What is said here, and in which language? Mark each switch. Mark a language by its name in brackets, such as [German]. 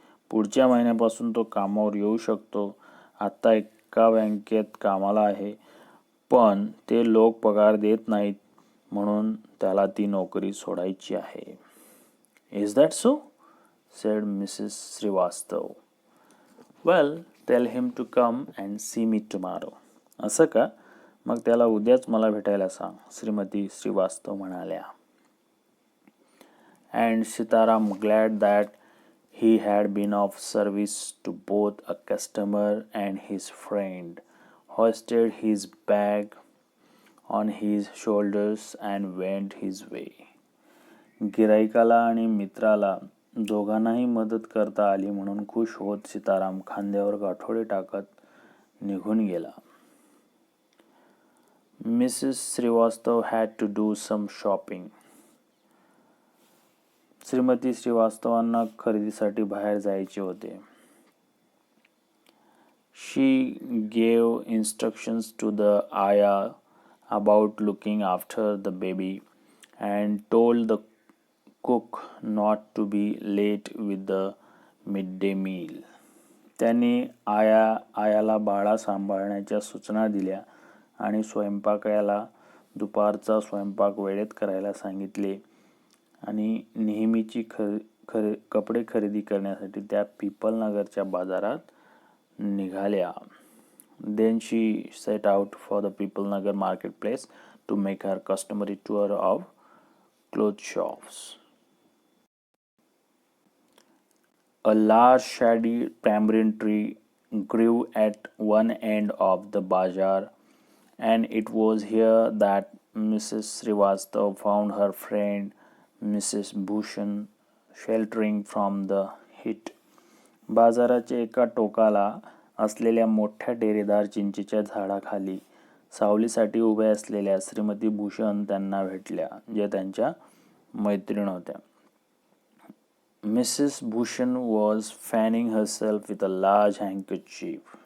[Marathi] पुढच्या महिन्यापासून तो कामावर येऊ शकतो. आता एका बँकेत कामाला आहे, पण ते लोक पगार देत नाहीत, म्हणून त्याला ती नोकरी सोडायची आहे. [English] Is that so? said Mrs. Srivastav. Well, tell him to come and see me tomorrow. [Marathi] असं का? मग त्याला उद्याच मला भेटायला सांग, श्रीमती श्रीवास्तव म्हणाल्या. [English] And Sitaram, glad that he had been of service to both a customer and his friend, hoisted his bag on his shoulders and went his way. [Marathi] गिराईकाला आणि मित्राला दोघांनाही मदत करता आली म्हणून खुश होत सीताराम खांद्यावर गाठोडे टाकत निघून गेला. [English] Mrs. Srivastav had to do some shopping. [Marathi] Shrimati श्रीवास्तवांना खरेदीसाठी बाहेर जायचे होते. [English] She gave instructions to the ayah about looking after the baby and told the cook not to be late with the midday meal. [Marathi] त्यांनी आयाला बाळा सांभाळण्याच्या सूचना दिल्या आणि स्वयंपाकाला दुपारचा स्वयंपाक वेळेत करायला सांगितले आणि नेहमीची कपडे खरेदी करण्यासाठी त्या पिपलनगरच्या बाजारात निघाल्या. [English] Then she set out for the Pipalnagar marketplace to make her customary tour of clothes shops. A large shady tamarind tree grew at one end of the bazaar, and it was here that Mrs. Srivastav found her friend Mrs. Bhushan sheltering from the heat. [Marathi] बाजाराच्या एका टोकाला असलेल्या मोठ्या डेरेदार चिंचेच्या झाडाखाली सावलीसाठी उभ्या असलेल्या श्रीमती भूषण त्यांना भेटल्या, ज्या त्यांच्या मैत्रीण होत्या. [English] Mrs. Bhushan was fanning herself with a large handkerchief.